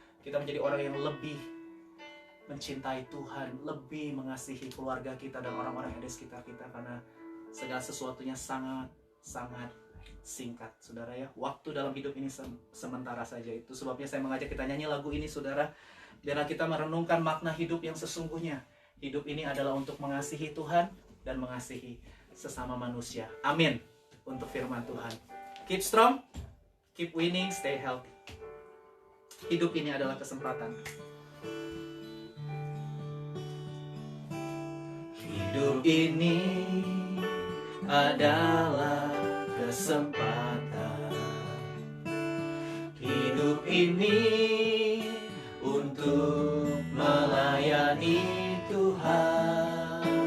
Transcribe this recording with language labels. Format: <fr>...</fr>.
<id>Kita menjadi orang yang lebih mencintai Tuhan, lebih mengasihi keluarga kita dan orang-orang yang ada di sekitar kita, karena segala sesuatunya sangat singkat, saudara, ya. Waktu dalam hidup ini sementara saja. Itu sebabnya saya mengajak kita nyanyi lagu ini, saudara. Biarlah kita merenungkan makna hidup yang sesungguhnya. Hidup ini adalah untuk mengasihi Tuhan dan mengasihi sesama manusia. Amin. Untuk firman Tuhan.</id> <en>Keep strong, keep winning, stay healthy.</en> <id>Hidup ini adalah kesempatan. Hidup ini adalah kesempatan. Hidup ini untuk melayani Tuhan.</id>